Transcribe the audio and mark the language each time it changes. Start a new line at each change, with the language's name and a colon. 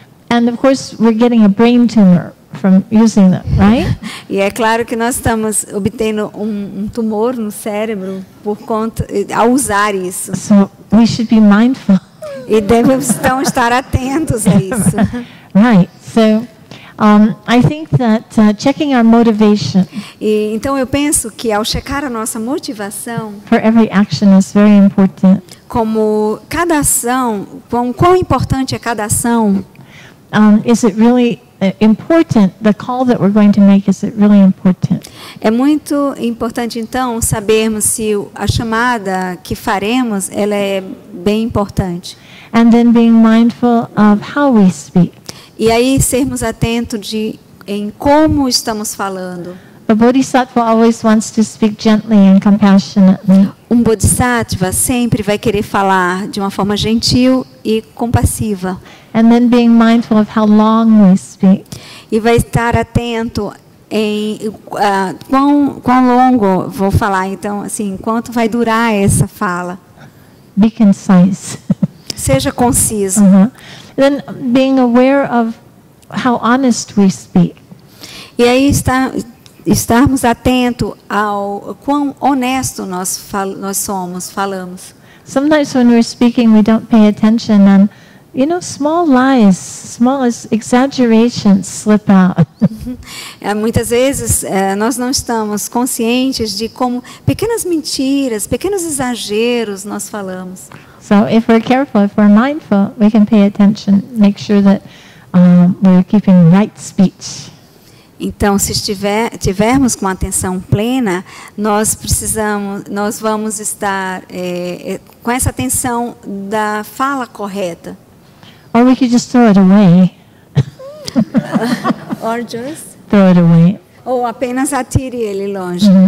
English: And of course we're getting a brain tumor from using them, right?
Portuguese: E é claro que nós estamos obtendo um tumor no cérebro por conta ao usar isso.
English: So we should be mindful.
Portuguese: E devemos então estar atentos a isso.
English: Right. So I think that checking our motivation
Portuguese: E então eu penso que ao checar a nossa motivação,
English: for every action is very important.
Portuguese: como cada ação, quão importante é cada ação?
English: Is it really important? The call that we're going to make, is it really important?
Portuguese: É muito importante então sabermos se a chamada que faremos ela é bem importante.
English: And then being mindful of how we speak.
Portuguese: E aí sermos atentos em como estamos falando.
English: The Bodhisattva always wants to speak gently and compassionately.
Portuguese: Um bodhisattva sempre vai querer falar de uma forma gentil e compassiva.
English: And then being mindful of how long we speak.
Portuguese: E vai estar atento em quão longo vou falar, então, assim, quanto vai durar essa fala.
English: Be concise.
Portuguese: Seja conciso.
English: Then being aware of how honest we speak.
Portuguese: E aí estarmos atentos ao quão honesto nós falamos.
English: Sometimes when we're speaking, we don't pay attention, and small lies, small exaggerations slip out.
Portuguese: Muitas vezes nós não estamos conscientes de como pequenas mentiras, pequenos exageros nós falamos.
English: So if we're careful, if we're mindful, we can pay attention, make sure that we're keeping right speech.
Portuguese: Então, se tivermos com atenção plena, nós vamos estar com essa atenção da fala correta.
English: Or we could just throw it away. Or just Throw it away.
Portuguese: ou apenas atire ele longe.